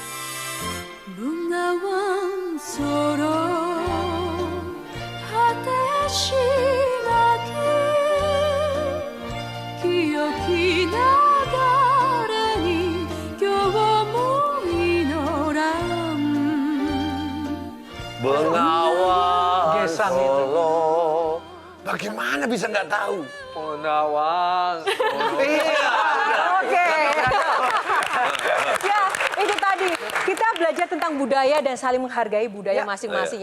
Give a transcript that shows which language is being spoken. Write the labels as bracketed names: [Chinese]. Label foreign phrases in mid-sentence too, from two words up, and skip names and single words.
[Japanese] bungawan solo 果しなき記憶流れに今日も祈らん [Indonesian] Bengawan Gesang itu. Solo. Bagaimana bisa nggak tahu? Penawang. Oke. Ya, itu tadi. Kita belajar tentang budaya dan saling menghargai budaya masing-masing ya.